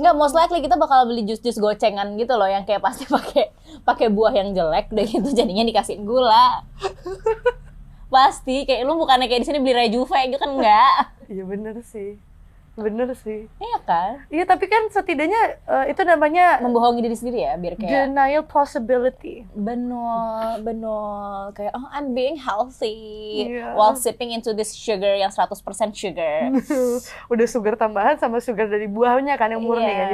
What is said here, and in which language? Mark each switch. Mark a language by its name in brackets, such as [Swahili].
[Indonesian] Nggak, [English] most likely [Indonesian] kita bakal beli jus gocengan gitu loh, yang kayak pasti pakai buah yang jelek, deh gitu jadinya dikasihin gula. Pasti, kayak lu bukannya kayak di sini beli Rejuve gitu kan enggak? Iya bener sih. Iya kan? Iya, tapi kan setidaknya itu namanya membohongi diri sendiri ya, biar kayak [English] denial possibility. [Indonesian] Benar. Kayak [English] I'm being healthy while sipping into this sugar yang 100% sugar. [Indonesian] Udah sugar tambahan sama sugar dari buahnya kan yang murni kan.